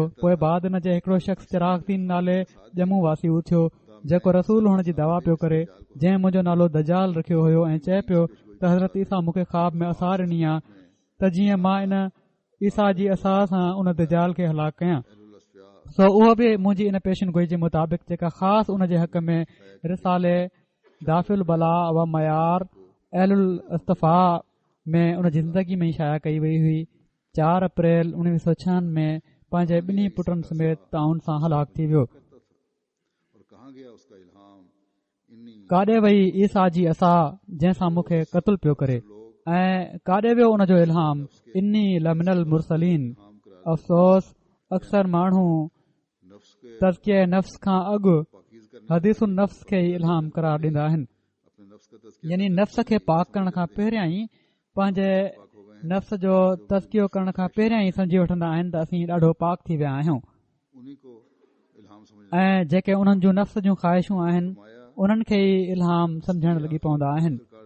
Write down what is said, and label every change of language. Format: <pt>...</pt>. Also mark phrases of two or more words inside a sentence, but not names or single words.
<sd>पोइ बाद हिन जे हिकिड़ो शख़्स चिरागदीन नाले ॼमू वासी थियो जेको रसूल हुअण जी दवा पियो करे जंहिं मुंहिंजो नालो दजाल रखियो हुयो ऐं चए पियो त हज़रत ईसा मूंखे ख़्वाब में असार ॾिनी आहे त जीअं मां इन ईसा जी असार सां उन दजाल खे हलाक कयां। सो उहो बि मुंहिंजी इन पेशन गोई जे मुताबिक़ जेका ख़ासि उन जे हक़ में रिसाले दाफ़िल बला व मयार अहलुल इस्तफ़ा में उन जी ज़िंदगी में शाया कई वई हुई। 4 अप्रैल 1996 में पंहिंजे ॿिन्ही पुटनि समेत ताउन सां हलाक थी वियो। काॾे वई ईसा जी असा जंहिंसां मूंखे क़तल पियो करे ऐं काॾे वियो उन जो इल्हाम</sd> <ar>إني لمن المرسلين.</ar> <sd>अफ़सोस अक्सर माण्हू तज़किये नफ़्स खां अॻु हदीसुन नफ़्स खे ई इल्हाम करार ॾींदा आहिनि यानी नफ़्स खे पाक करण खां पहिरियां ई पंहिंजे नफ़्स जो तज़कियो करण खां पहिरियां ई सम्झी वठंदा आहिनि त असीं ॾाढो पाक थी विया आहियूं ऐं जेके उन्हनि जूं नफ़्स जूं ख़्वाहिशूं आहिनि उन्हनि खे ई इल्हाम सम्झण लॻी पवंदा आहिनि।</sd>